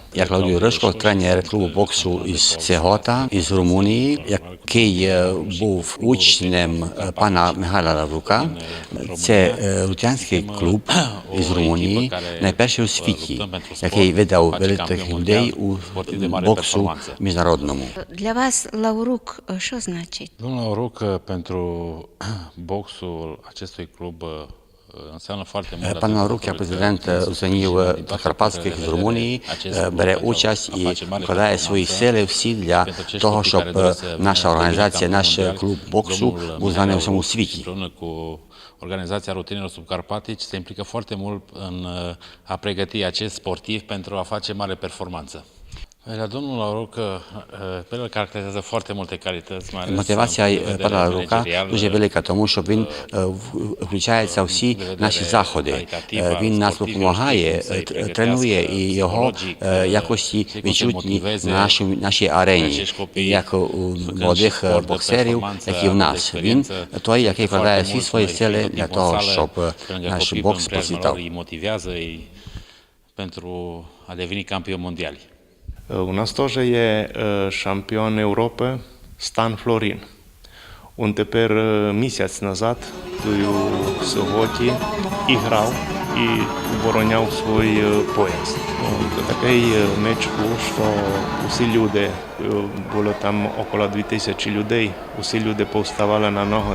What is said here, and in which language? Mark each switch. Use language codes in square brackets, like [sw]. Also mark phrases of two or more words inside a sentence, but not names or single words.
[uk] Я Клавдій Ришко, тренер клубу боксу із Цегота, із Румунії, який був учнем пана Михайла Лаврука. Це лутянський клуб із Румунії, найперший у світі, який видав великих людей у боксу міжнародному. Для вас Лаврук що значить? [ro] Domnul Lauruc, pentru boxul acestui club înseamnă foarte mult. [uk] Пан Лаврук, як президент Русинів Закарпатських з Румунії, бере участь і вкладає свої сили всі для того, щоб наша організація, наш клуб боксу був знаний у всьому світі. [ro] Cu Organizația Rutenilor Subcarpatici se implică foarte mult în a pregăti acest sportiv pentru a face mare performanță. La domnul Lauruc, pe el caracterizează foarte multe calități, mai ales [uk] Мотивація пана Лаврука дуже велика, тому що він включається у всі наші заходи. Він нас допомагає, тренує, і його якості відчутні на нашій арені, як у молодих боксерів, як і в нас. Він той, який вкладає всі свої сили для того, щоб наш бокс процвітав. [ro] Pentru a deveni campioni mondiali. [uk] У нас теж є чемпіон Європи Стан Флорін. Він тепер місяць назад у Соготі і грав, і обороняв свій пояс. Такий меч був, що усі люди, було там около 2000 людей, усі люди повставали на ноги.